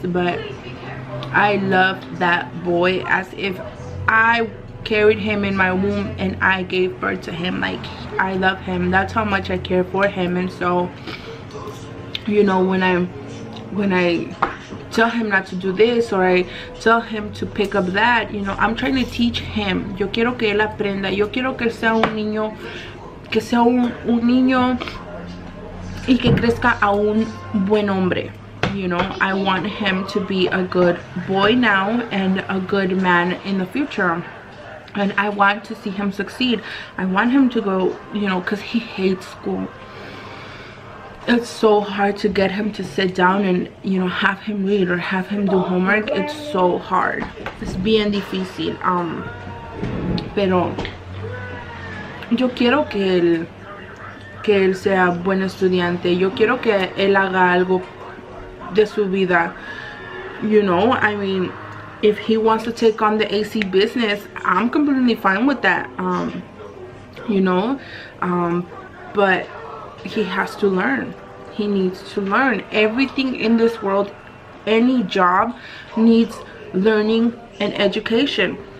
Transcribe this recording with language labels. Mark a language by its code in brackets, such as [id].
[en] But I love that boy as if I carried him in my womb and I gave birth to him. Like, I love him. That's how much I care for him. And so, you know, when I tell him not to do this, or I tell him to pick up that, you know, I'm trying to teach him. [es] Yo quiero que él aprenda. Yo quiero que él sea un niño, que sea un niño y que crezca a un buen hombre. [en] You know, I want him to be a good boy now and a good man in the future. And I want to see him succeed. I want him to go, you know, because he hates school. It's so hard to get him to sit down and, you know, have him read or have him do homework. It's so hard. It's [es] bien difícil. Pero yo quiero que él sea buen estudiante. Yo quiero que él haga algo de su vida. [en] You know, I mean, if he wants to take on the AC business, I'm completely fine with that. You know, but he has to learn. He needs to learn. Everything in this world, any job needs learning and education.